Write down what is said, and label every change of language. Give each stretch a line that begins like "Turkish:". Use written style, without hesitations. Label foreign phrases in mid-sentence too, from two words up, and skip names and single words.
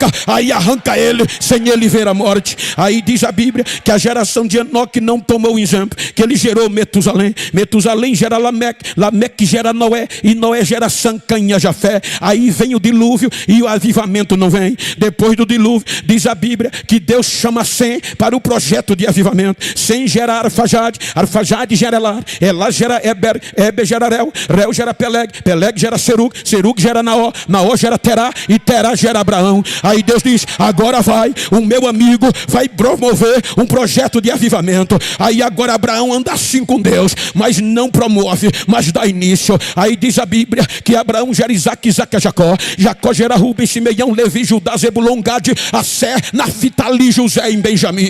Portuguese: Aí arranca ele, sem ele ver a morte. Aí diz a Bíblia que a geração de Enoque não tomou o exemplo, que ele gerou Metusalém, Metusalém gera Lameque, Lameque gera Noé, e Noé gera Sam, Cã e Jafé. Aí vem o dilúvio e o avivamento não vem. Depois do dilúvio, diz a Bíblia que Deus chama Sem para o projeto de avivamento. Sem gera Arfajade, Arfajade gera Elá, Elá gera Eber, Eber gera Reu, Reu gera Peleg, Peleg gera Serug, Serug gera Naó, Naó gera Terá, e Terá gera Abraão. Aí Deus diz: agora vai, o meu amigo vai promover um projeto de avivamento. Aí agora Abraão anda assim com Deus, mas não promove, mas dá início. Aí diz a Bíblia que Abraão gera Isaac, Isaac a Jacó, Jacó gera Rubem, Simeão, Levi, Judá, Zebulon, Gade, Assé, Naftali, José e Benjamim.